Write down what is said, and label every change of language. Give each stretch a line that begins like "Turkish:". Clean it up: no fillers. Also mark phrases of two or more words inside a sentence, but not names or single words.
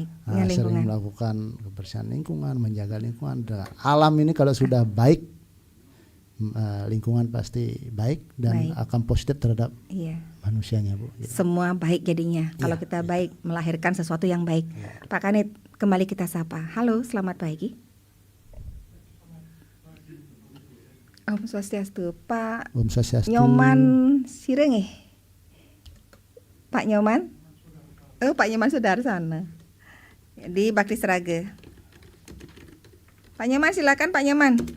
Indonesian: Sering melakukan kebersihan lingkungan, menjaga lingkungan. Alam ini kalau sudah baik, lingkungan pasti baik dan akan positif terhadap manusianya Bu. Gitu. Semua baik jadinya. Kalau kita baik melahirkan sesuatu yang baik. Pak Kanit, kembali kita sapa. Halo, selamat pagi.
Balinese: Om Swastiastu, Pak. Om Swastiastu.
Indonesian: Nyoman Sirenge. Pak Nyoman? Pak Nyoman Sudarsana. di Bakti Sraga. Pak Nyoman silakan Pak Nyoman.